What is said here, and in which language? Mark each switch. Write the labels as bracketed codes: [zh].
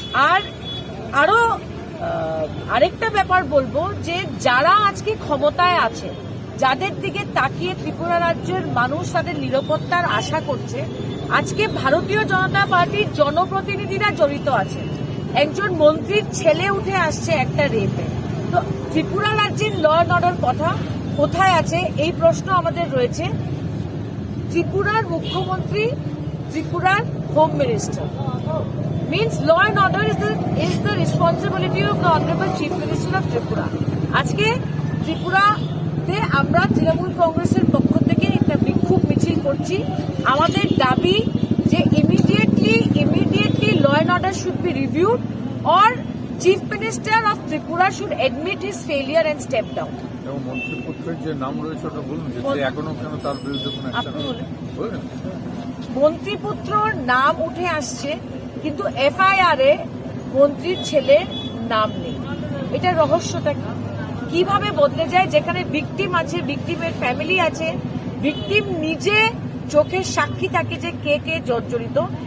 [bn] আর আরো আরেকটা ব্যাপার বলবো যে যারা আজকে ক্ষমতায় আছে, যাদের দিকে তাকিয়ে ত্রিপুরা রাজ্যের মানুষ তাদের নিরাপত্তার আশা করছে, আজকে ভারতীয় জনতা পার্টির জনপ্রতিনিধিরা জড়িত আছে। একজন মন্ত্রীর ছেলে উঠে আসছে একটা রেপে। তো ত্রিপুরা রাজ্যের ল অ্যান্ড অর্ডার কথা কোথায় আছে এই প্রশ্ন আমাদের রয়েছে। ত্রিপুরার মুখ্যমন্ত্রী, ত্রিপুরার home minister [en] means law and order is the responsibility of the honorable chief minister of Tripura. [bn] আজকে ত্রিপুরাতে আমরা তৃণমূল কংগ্রেসের পক্ষ থেকে একটা বিক্ষোভ মিছিল করছি। আমাদের দাবি যে [en] immediately law and order should be reviewed or chief minister of Tripura should admit his failure and step down. [bn] এবং মন্ত্রীপুত্রের যে নাম রয়েছে ওটা বলুন যে এখনো কেন তার বিরুদ্ধে কোনো অ্যাকশন বলুন। মন্ত্রীপুত্রর নাম উঠে আসছে কিন্তু এফআইআর এ মন্ত্রীর ছেলের নাম নেই। এটা রহস্যটা কিভাবে বদলে যায়? যেখানে ভিকটিম আছে, ভিকটিমের ফ্যামিলি আছে, ভিকটিম নিজে চোখের সাক্ষী থাকে যে কে কে জর্জরিত।